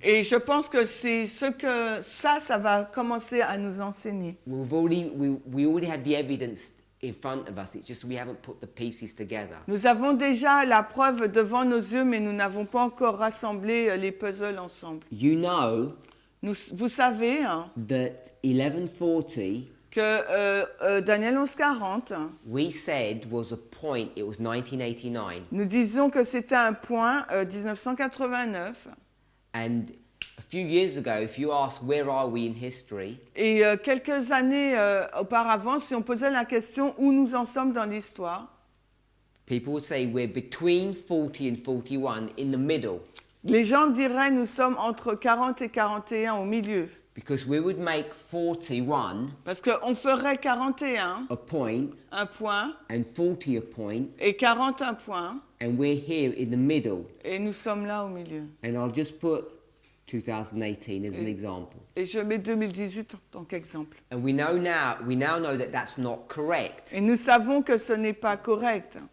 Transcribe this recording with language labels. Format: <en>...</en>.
<fr>Et je pense que c'est ce que ça va commencer à nous enseigner.</fr> <en>We already have the evidence in front of us. It's just we haven't put the pieces together.</en> <fr>Nous avons déjà la preuve devant nos yeux, mais nous n'avons pas encore rassemblé les puzzles ensemble.</fr> <en>You know</en> <fr>Vous savez hein,</fr> <en>that 1140</en> <fr>que Daniel 11.40,</fr> <en>we said was a point. It was 1989,</en> <fr>nous disions que c'était un point 1989.</fr> <en>and a few years ago, if you ask where are we in history,</en> <fr>Et quelques années auparavant, si on posait la question où nous en sommes dans l'histoire,</fr> <en>people would say we're between 40 and 41, in the middle,</en> <fr>les gens diraient nous sommes entre 40 et 41 au milieu.</fr> <en>because we would make 41</en> <fr>Parce qu'on ferait 41</fr> <en>a point</en> <fr>un point</fr> <en>and 40 a point,</en> <fr>et 40 un point,</fr> <en>and we're here in the middle.</en> <fr>et nous sommes là au milieu.</fr> <en>And I'll just put 2018 as an example.</en> <fr>Et je mets 2018 en tant qu'exemple.</fr> <en>And we now know that that's not correct,</en> <fr>Et nous savons que ce n'est pas correct.</fr>